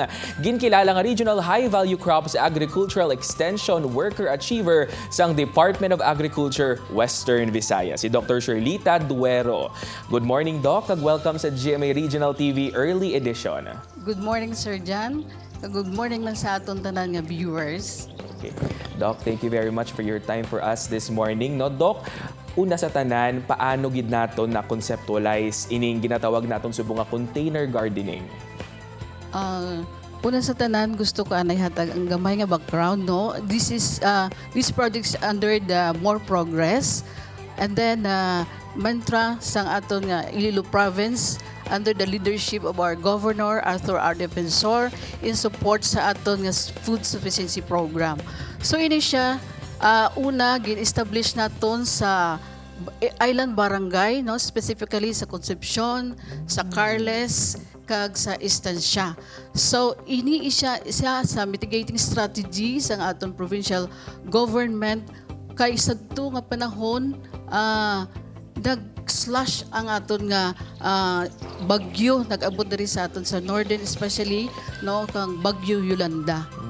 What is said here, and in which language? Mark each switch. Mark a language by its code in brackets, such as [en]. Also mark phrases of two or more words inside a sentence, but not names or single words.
[hil] Ginkilala nga Regional High Value Crops Agricultural Extension Worker Achiever sang Department of Agriculture Western Visayas, si Dr. Shirlita Duero. [en] Good morning, [hil] Doc, kag welcome sa GMA Regional TV Early Edition. [en] Good morning, Sir Jan. Good morning [hil] man sa aton tanan nga viewers. [en] Okay. Doc, thank you very much for your time for us this morning. [hil] No, Doc, una sa tanan, paano gid naton na conceptualize ining ginatawag naton subong nga [en] container gardening? [hil] Una sa tanan, gusto ko anay hatag ang gamay nga background, no. [en] This project is under the More Progress, and then mantra [hil] sang aton nga [en] Iloilo Province under the leadership of our Governor Arthur R. Defensor in support [hil] sa aton nga [en] food sufficiency program. [hil] So ini siya una gin-establish naton sa island barangay, no, specifically sa Concepcion, sa Carles kag sa Estancia. So ini siya sa [en] mitigating strategy [hil] sang aton provincial government kay sadto nga panahon nag-slash ang aton nga bagyo nag-abot diri sa aton sa northern, especially no kang Bagyo Yolanda.